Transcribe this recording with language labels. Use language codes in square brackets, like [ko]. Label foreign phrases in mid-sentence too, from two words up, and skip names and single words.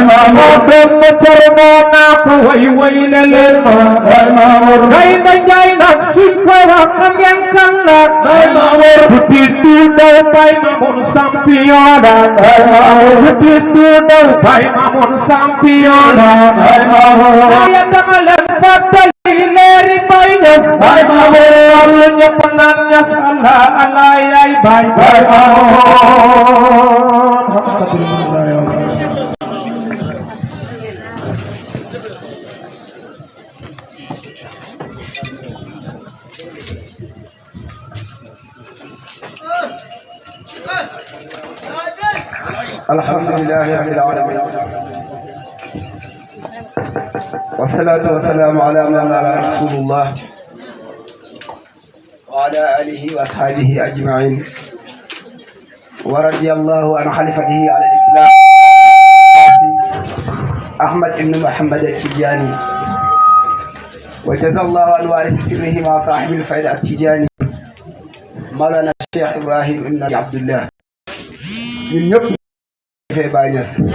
[wo] Maamun doon ma cer moo naa ko way na leen ma Baay Maamun kay na njaay nag suñ ko wax xam ngeen kan la Baay Maamun bu du daw Baay Maamun champion la Baay Maamun bu du daw Baay Maamun champion la Baay Maamun ya dama leen fàttali leeri Baay Ñas Baay Maamun lu ñëpp naan Ñas Allah Allah yaay Baay Maamun [ar] الحمد لله رب العالمين والصلاة والسلام على مولانا رسول الله وعلى آله وأصحابه أجمعين ورضي الله عن خليفته على الإطلاق أحمد بن محمد التجاني وجزى الله عن وارث سره ما صاحب الفيضة التجاني مولانا الشيخ إبراهيم بن عبد الله [wo] ñun ñëpp jërëjëf Baay Ñas